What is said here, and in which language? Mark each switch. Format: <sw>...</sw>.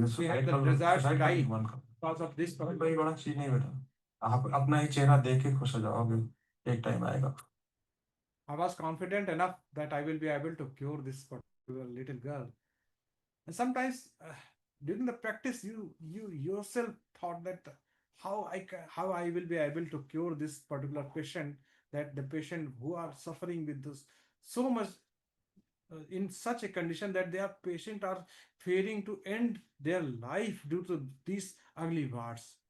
<en>She had the desire to die because of this problem.</en> <hi>कोई बड़ा चीज नहीं बेटा, आप अपना ही चेहरा देख के खुश हो जाओगे, एक टाइम आएगा।</hi> <en>I was confident enough that I will be able to cure this particular little girl. And sometimes during the practice, you yourself thought that how I will be able to cure this particular patient, that the patient who are suffering with this so much in such a condition that their patient are fearing to end their life due to these ugly warts.</en>